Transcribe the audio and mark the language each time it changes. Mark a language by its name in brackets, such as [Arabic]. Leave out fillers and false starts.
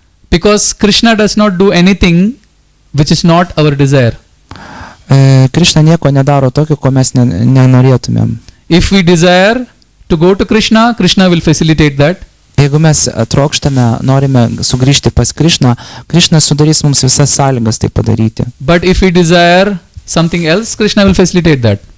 [English] Because Krishna does not do anything which is not our desire. [Lithuanian] Krishna nieko nedaro tokio, ko mes nenorėtumėm. [English] If we desire to go to Krishna, Krishna will facilitate that. [Lithuanian] Jeigu mes trokštame, norime sugrįžti pas Krishną, Krishna sudarys mums visas sąlygas tai padaryti. [English] But if we desire something else, Krishna will facilitate that.